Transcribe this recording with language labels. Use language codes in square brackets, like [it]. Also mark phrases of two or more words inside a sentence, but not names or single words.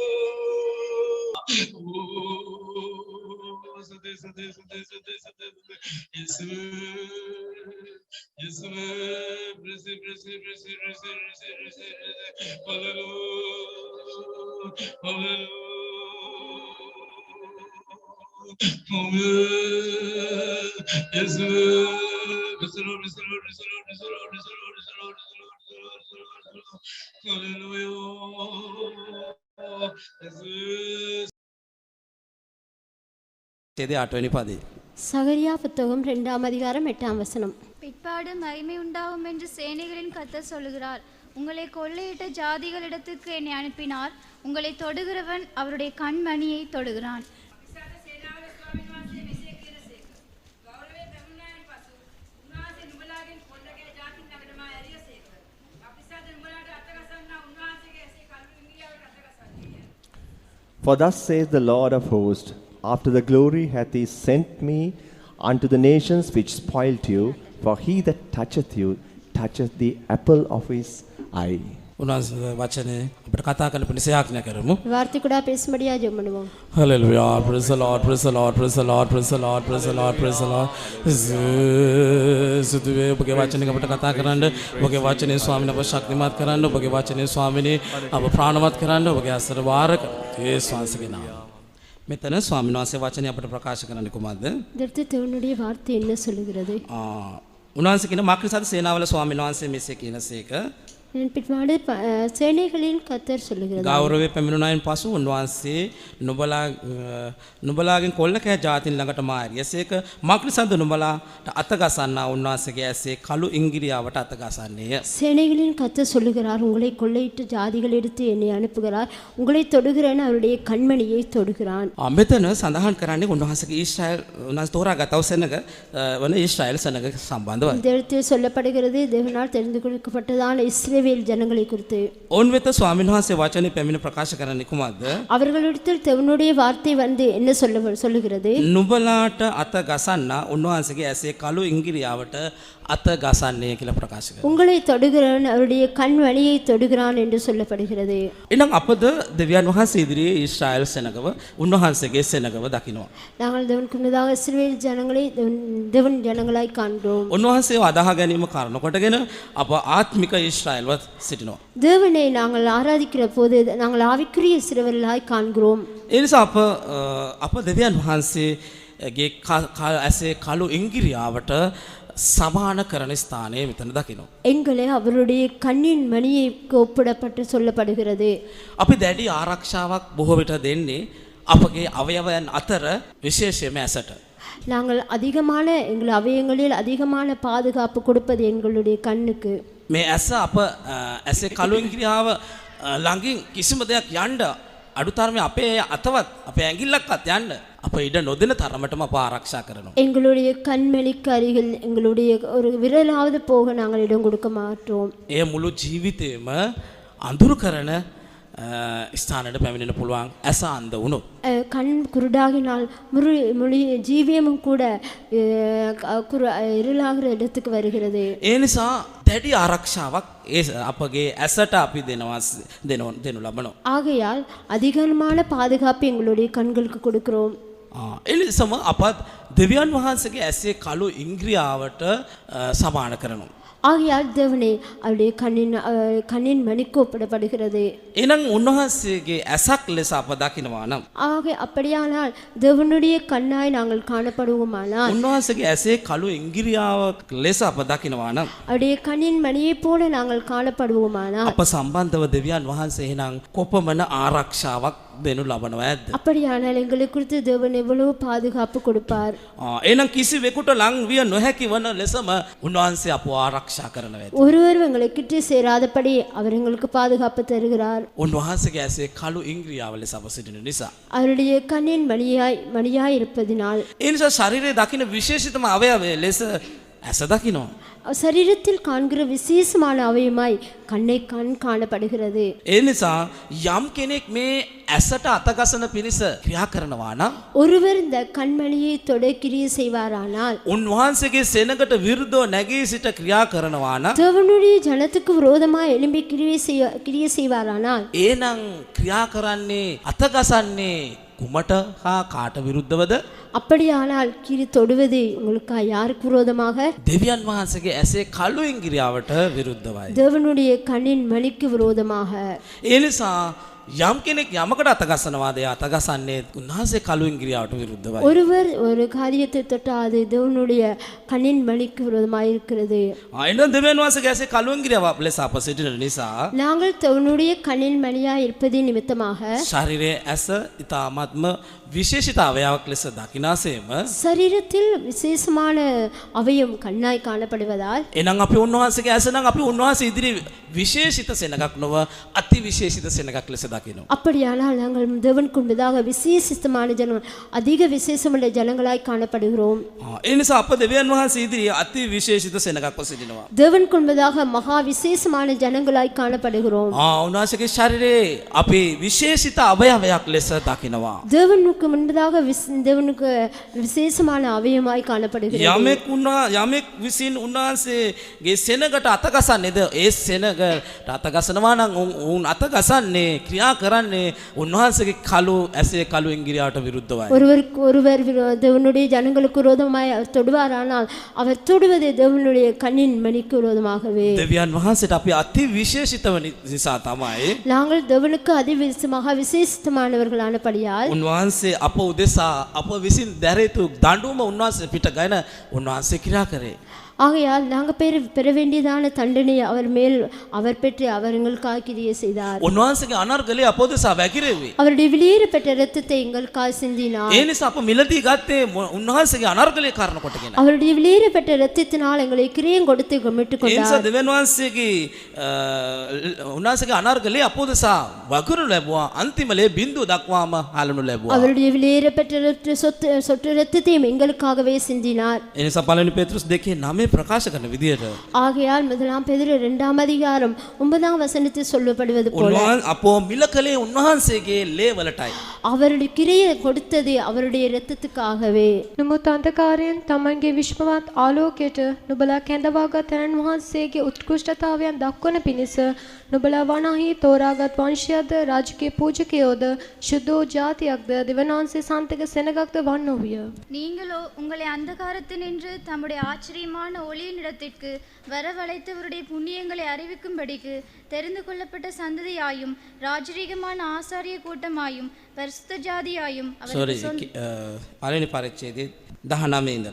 [en] Yes, praise. Hallelujah. Yes, [ta] சகரியா புத்தகம் 2ஆம் அதிகாரம் 8ஆம் வசனம். பிற்பாடு மகிமை உண்டாகும் என்று சேனைகளின் கர்த்தர் சொல்லுகிறார். உங்களை கொள்ளையிட்ட ஜாதிகளிடத்துக்கு என்னை அனுப்பினார். உங்களை தொடுகிறவன் அவருடைய கண்மணியை தொடுகிறான். [en] For thus says the Lord of hosts, after the glory hath he sent me unto the nations which spoiled you, for he that toucheth you toucheth the apple of his eye. [si] උන්වහන්සේ වචනේ අපිට කතා කරන්න පිණිස යාඥා කරමු. [ta] வார்த்தை கூட பேசும்படியா ஜெபம் பண்ணுவோம். [en] Hallelujah. Praise the Lord. [si] සුදුවේ ඔබගේ වචනේ අපිට කතා කරන්න, ඔබගේ වචනේ ස්වාමීන් අප ශක්තිමත් කරන්න, ඔබගේ වචනේ ස්වාමීනි අප ප්‍රාණවත් කරන්න, ඔබගේ අසර වාරක යේසුස් වහන්සේගේ නාමයෙන්. මෙතන ස්වාමීන් වහන්සේ වචනේ අපිට ප්‍රකාශ කරන්නේ කොහොමද? [ta] இதற்கு தேவனுடைய வார்த்தை என்ன சொல்லுகிறது? [si] උන්වහන්සේ කියන මාක්‍රිසාද සේනාවල ස්වාමීන් වහන්සේ මෙසේ කියනසේක [ta] பிற்பாடு சேனைகளின் கர்த்தர் சொல்லுகிறது. [si] ගෞරවයේ පැමිණුණායින් පසු උන්වහන්සේ නුඹලාගෙන් කොල්ල කෑ ජාතින් ළඟට මාරිය. එසේක මාක්‍රිසාද නුඹලාට අත ගසන්නා උන්වහන්සේගේ ඇසේ කළු ඉංගිරියාවට අත ගසන්නේය. [ta] சேனைகளின் கர்த்தர் சொல்லுகிறார், உங்களை கொள்ளையிட்ட ஜாதிகளிடத்து என்னை அனுப்புகிறார், உங்களை தொடுகிறேன் அவருடைய கண்மணியை தொடுகிறான். [si] මෙතන සඳහන් කරන්නේ උන්වහන්සේගේ ඊශ්‍රායල් උන්වහන්සේ තෝරාගත්ව සෙනග වන ඊශ්‍රායල් සෙනග සම්බන්ධව. [ta] இந்த இடத்தில் சொல்லப்படுகிறது தேவனால் தெரிந்து கொடுக்கப்பட்டதான இஸ்ரவேல் ஜனங்களை குறித்து. [si] ඔවුන් වෙත ස්වාමීන් වහන්සේ වචනේ පැමිණ ප්‍රකාශ කරන්නේ කුමක්ද? [ta] அவர்களிடத்தில் தேவனுடைய வார்த்தை வந்து என்ன சொல்லுகிறது? [si] නුඹලාට අත ගසන්නා උන්වහන්සේගේ ඇසේ කළු ඉංගිරියාවට අත ගසන්නේ කියලා ප්‍රකාශ කරනවා. [ta] உங்களை தொடுகிறவன் அவருடைய கண்மணியை தொடுகிறான் என்று சொல்லப்படுகிறது. [si] එහෙනම් අපද දෙවියන් වහන්සේ ඉදිරියේ ඊශ්‍රායල් සෙනගව උන්වහන්සේගේ සෙනගව දකිනවා. [ta] நாங்கள் தேவனுக்கு முன்னதாக இஸ்ரவேல் ஜனங்களை தேவன் ஜனங்களாய் காண்கிறோம். [si] උන්වහන්සේව අදාහ ගැනීම කාරණ කොටගෙන අප ආත්මික ඊශ්‍රායල්ව සිටිනවා. [ta] தேவனை நாங்கள் ஆராதிக்கிற போது நாங்கள் ஆவிக்குரிய இஸ்ரவேலாய் காண்கிறோம். [si] ඒ නිසා අප දෙවියන් වහන්සේගේ ඇසේ කළු ඉංගිරියාවට සමාන කරන ස්ථානය මෙතන දකිනවා. [ta] எங்களை அவருடைய கண்ணின் மணிக்கு ஒப்பிடப்பட்டு சொல்லப்படுகிறது. [si] අපි දැඩි ආරක්ෂාවක් බොහෝ විට දෙන්නේ අපගේ අවයවයන් අතර විශේෂයෙන්ම ඇසට. [ta] நாங்கள் அதிகமான எங்கள் அவயங்களில் அதிகமான பாதுகாப்பு கொடுப்பது எங்களுடைய கண்ணுக்கு. [si] මේ ඇස අප ඇසේ කළු ඉංගිරියාව ළඟින් කිසිම දෙයක් යන්න අඩුතරමේ අපේ අතවත් අපේ ඇඟිල්ලක්වත් යන්න අප ඉඩ නොදෙන තරමටම අප ආරක්ෂා කරනවා. [ta] எங்களுடைய கண்மணிக்கு அருகில் எங்களுடைய ஒரு விரலாவது போக நாங்கள் இடம் கொடுக்க மாட்டோம். [si] ඒ මුළු ජීවිතේම අඳුරු කරන ස්ථානයට පැමිණෙන්න පුළුවන් ඇස අන්ධ වුණොත්. [ta] கண் குருடாகினால் முழு ஜீவியமும் கூட இருளாகிற இடத்துக்கு வருகிறது. [si] ඒ නිසා දැඩි ආරක්ෂාවක් ඒ අපගේ ඇසට අපි දෙනු ලබනවා. [ta] ஆகையால் அதிகமான பாதுகாப்பு எங்களுடைய கண்களுக்கு கொடுக்கிறோம். [si] එනිසම අපත් දෙවියන් වහන්සේගේ ඇසේ කළු ඉංග්‍රියාවට සමාන කරනවා. [ta] ஆகையால் தேவனே அவருடைய கண்ணின் மணிக்கு ஒப்பிடப்படுகிறது. [si] එහෙනම් උන්වහන්සේගේ ඇසක් ලෙස අප දකිනවා නම් [ta] அப்படியானால் தேவனுடைய கண்ணாய் நாங்கள் காணப்படுவோமானால் [si] උන්වහන්සේගේ ඇසේ කළු ඉංගිරියාවක් ලෙස අප දකිනවා නම් [ta] அவருடைய கண்ணின் மணியைப் போல நாங்கள் காணப்படுவோமானால் [si] අප සම්බන්ධව දෙවියන් වහන්සේ එහෙනම් කොපමණ ආරක්ෂාවක් දෙනු ලබනවා ඇද්ද? [ta] அப்படியானால் எங்களை குறித்து தேவன் எவ்வளவு பாதுகாப்பு கொடுப்பார். [si] එහෙනම් කිසිවෙකුට ලං විය නොහැකි වන ලෙසම උන්වහන්සේ අපව ආරක්ෂා කරනවා ඇද්ද? [ta] ஒருவர் எங்களை கிட்டே சேராதபடி அவர் எங்களுக்கு பாதுகாப்பு தருகிறார். [si] උන්වහන්සේගේ ඇසේ කළු ඉංග්‍රියාව ලෙස අප සිටින නිසා. [ta] அவருடைய கண்ணின் மணியாய் இருப்பதினால் [si] ඒ නිසා ශරීරයේ දකින්න විශේෂිතම අවයවය ලෙස ඇස දකිනවා. [ta] சரீரத்தில் காண்கிற விசேஷமான அவயமாய் கண் காணப்படுகிறது. [si] ඒ නිසා යම් කෙනෙක් මේ ඇසට අතගසන පිණිස ක්‍රියා කරනවා නම් [ta] ஒருவர் இந்த கண்மணியை தொட கிரியை செய்வாரானால் [si] උන්වහන්සේගේ සෙනඟට විරුද්ධව නැගී සිට ක්‍රියා කරනවා නම් [ta] தேவனுடைய ஜனத்துக்கு விரோதமாய் எழும்பி கிரியை செய்வாரானால் [si] ඒනම් ක්‍රියා කරන්නේ අතගසන්නේ කුමට හා කාට විරුද්ධවද? [ta] அப்படியானால் கிரி தொடுவது உங்களுக்கு யாருக்கு விரோதமாக? [si] දෙවියන් වහන්සේගේ ඇසේ කළු ඉංග්‍රියාවට විරුද්ධවයි. [ta] தேவனுடைய கண்ணின் மணிக்கு விரோதமாக. [si] ඒ නිසා යම් කෙනෙක් යමකට අතගසනවාද ඒ අතගසන්නේ උන්වහන්සේ කළු ඉංග්‍රියාවට විරුද්ධවයි. [ta] ஒருவர் ஒரு காரியத்தை தொட்டால் அது தேவனுடைய கண்ணின் மணிக்கு விரோதமாக இருக்கிறது. [si] එහෙනම් දෙවියන් වහන්සේගේ ඇසේ කළු ඉංග්‍රියාව ලෙස අප සිටින නිසා [ta] நாங்கள் தேவனுடைய கண்ணின் மணியாய் இருப்பதின் நிமித்தமாக [si] ශරීරයේ ඇස ඉතාමත්ම විශේෂිත අවයවක් ලෙස දකිනාසේම [ta] சரீரத்தில் விசேஷமான அவயம் கண்ணாய் காணப்படுவதால் [si] එහෙනම් අපි උන්වහන්සේගේ ඇස නම් අපි උන්වහන්සේ ඉදිරි විශේෂිත සෙනඟක් නොව අති විශේෂිත සෙනඟක් ලෙස දකිනවා. [ta] அப்படியானால் நாங்கள் தேவனுக்கு முன்பதாக விசேஷித்தமான ஜனங்கள் அதிக விசேஷமுள்ள ஜனங்களாய் காணப்படுகிறோம். [si] ඒ නිසා අප දෙවියන් වහන්සේ ඉදිරි අති විශේෂිත සෙනඟක්ව සිටිනවා. [ta] தேவனுக்கு முன்பதாக மகா விசேஷமான ஜனங்களாய் காணப்படுகிறோம். [si] උන්වහන්සේගේ ශරීරයේ අපි විශේෂිත අවයවයක් ලෙස දකිනවා. [ta] தேவனுக்கு முன்பதாக தேவனுக்கு விசேஷமான அவயமாய் காணப்படுகிறது. [si] යමෙක් විසින් උන්වහන්සේගේ සෙනඟට අතගසන්නේද ඒ සෙනඟට අතගසනවා නම් උන් අතගසන්නේ ක්‍රියා කරන්නේ උන්වහන්සේගේ කළු ඇසේ කළු ඉංග්‍රියාවට විරුද්ධවයි. [ta] ஒருவர் தேவனுடைய ஜனங்களுக்கு விரோதமாய் அவர் தொடுவாரானால் அவர் தொடுவது தேவனுடைய கண்ணின் மணிக்கு விரோதமாகவே. [si] දෙවියන් වහන්සේට අපි අති විශේෂිතව නිසා තමයි [ta] நாங்கள் தேவனுக்கு அதிவிசமாக விசேஷித்தமானவர்களானபடியால் [si] උන්වහන්සේ අප උදෙසා අප විසින් දැරිතු දඬුවම උන්වහන්සේ පිට ගයන උන්වහන්සේ ක්‍රියා කරේ. [ta] ஆகையால் நாங்கள் பெற வேண்டியதான தண்டனை அவர் மேல் அவர் பெற்று அவர் எங்களுக்காக கிரியை செய்தார். [si] උන්වහන්සේගේ අනර්ගලේ අප උදෙසා වැగిරෙවි. [ta] அவருடைய வெளியேறப்பட்ட இரத்தத்தை எங்களுக்காக சிந்தினார். [si] ඒ නිසා අප මිලදී ගත්තේ උන්වහන්සේගේ අනර්ගලේ කාරණ කොටගෙන. [ta] அவருடைய வெளியேறப்பட்ட இரத்தத்தினால் எங்களை கிரியம் கொடுத்து மீட்டுக் [si] ඒ නිසා [ta] கொண்டார். [si] දෙවියන් වහන්සේගේ උන්වහන්සේගේ අනර්ගලේ අප උදෙසා වගුරු ලැබුවා. අන්තිමලේ බිඳුව දක්වාම හලනු ලැබුවා. [ta] அவருடைய வெளியேறப்பட்ட சொட்டு இரத்தத்தையும் எங்களுக்காகவே சிந்தினார். [si] ඒ නිසා පළවෙනි පේතෘස් 2:9 ප්‍රකාශ කරන විදියට [ta] ஆகையால் முதலாம் பேதுரு 2ஆம் அதிகாரம் 9ஆம் வசனத்தில் சொல்லப்படுவது போல [si] අපෝ මිල කලේ උන්වහන්සේගේ ලේ වලටයි. [ta] அவருடைய கிரியை கொடுத்தது அவருடைய இரத்தத்துக்காகவே. [si] නමුත් අන්ධකාරයෙන් තමන්ගේ විශ්වවත් ආලෝකයට නුඹලා කැඳවාගත් තැනන් වහන්සේගේ උත්කෘෂ්ඨතාවයන් දක්වන පිණිස නුඹලා වනාහි තෝරාගත් වංශයද රාජකීය පූජකයෝද ශුද්ධ ජාතියක්ද දෙවනාන්සේ සන්තක සෙනගක්ද වන්නෝවිය. [ta] நீங்களோ உங்களை அந்தகாரத்தினின்று தம்முடைய ஆச்சரியமான ஒளியினிடத்திற்கு வரவழைத்தவருடைய புண்ணியங்களை அறிவிக்கும்படிக்கு தெரிந்து கொள்ளப்பட்ட சந்ததியாயும் ராஜரீகமான ஆசாரிய கூட்டமாயும் பரிசுத்த ஜாதியாயும் [si] පළවෙනි පරිච්ඡේදයේ 19 ඉඳලා